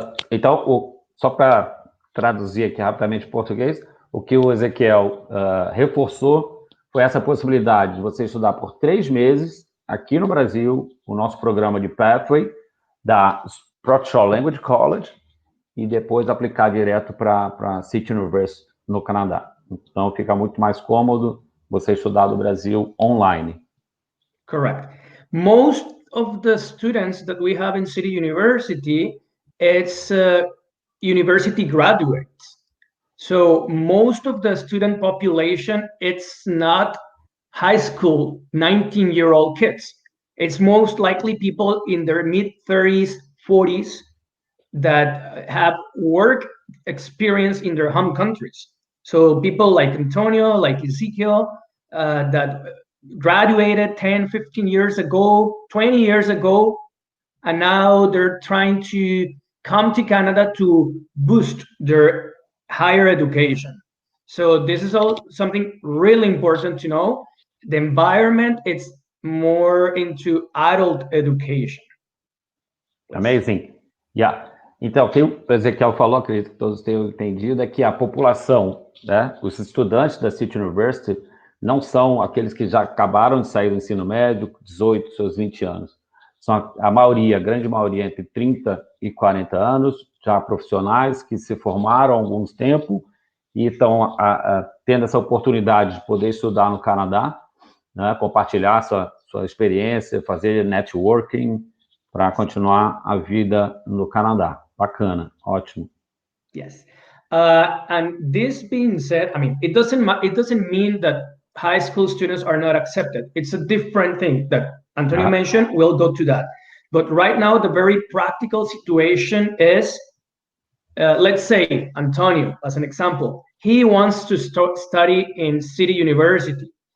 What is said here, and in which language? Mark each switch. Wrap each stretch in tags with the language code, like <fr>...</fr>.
<pt>Então, só para traduzir aqui rapidamente em português, o que o Ezequiel reforçou foi essa possibilidade de você estudar por 3 meses aqui no Brasil, o nosso programa de Pathway da Sprott Shaw Language College, e depois aplicar direto para City University no Canadá. Então, fica muito mais cômodo você estudar do Brasil online.</pt> <en>Correct. Most of the students that we have in City University, it's university graduates. So most of the student population, it's not high school 19-year-old kids. It's most likely people in their mid-30s, 40s that have work experience in their home countries. So people like Antonio, like Ezekiel, that graduated 10, 15 years ago, 20 years ago, and now they're trying to come to Canada to boost their higher education. So this is all something really important to know. The environment, it's more into adult education. Amazing. Yeah.</en> <pt>Então, o que o Ezequiel falou, acredito que todos tenham entendido, é que a população, né, os estudantes da City University, não são aqueles que já acabaram de sair do ensino médio, 18, seus 20 anos. São a maioria, a grande maioria, entre 30 e 40 anos, já profissionais que se formaram há algum tempo e estão tendo essa oportunidade de poder estudar no Canadá, né, compartilhar sua experiência, fazer networking para continuar a vida no Canadá. Bacana, ótimo.</pt> <en>Yes. And this being said, I mean, it doesn't mean that high school students are not accepted. It's a different thing that Antonio mentioned. We'll go to that. But right now, the very practical situation is, let's say Antonio, as an example, he wants to study in City University.</en>